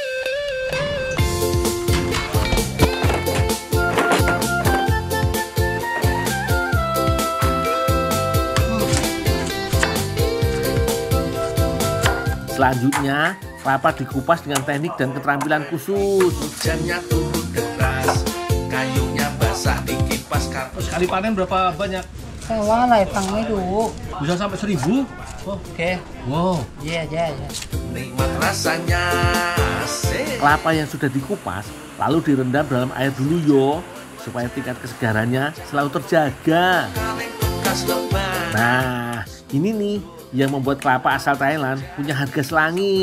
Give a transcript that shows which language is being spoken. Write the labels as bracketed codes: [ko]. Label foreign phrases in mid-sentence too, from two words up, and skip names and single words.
[id] Selanjutnya, kelapa dikupas dengan teknik dan keterampilan khusus. Hujannya turun deras, kayunya basah dikipas kartu. Sekali panen berapa banyak? [th] แต่ว่าอะไรฟังไม่รู้ [id] Bisa sampai 1000? [th] โอเค [id] Wow. [th] แย่แย่แย่ [id] Nikmat rasanya, asik. Kelapa yang sudah dikupas lalu direndam dalam air dulu yo, supaya tingkat kesegarannya selalu terjaga. Kaleng bekas lembar. Nah, ini nih yang membuat kelapa asal Thailand punya harga selangit.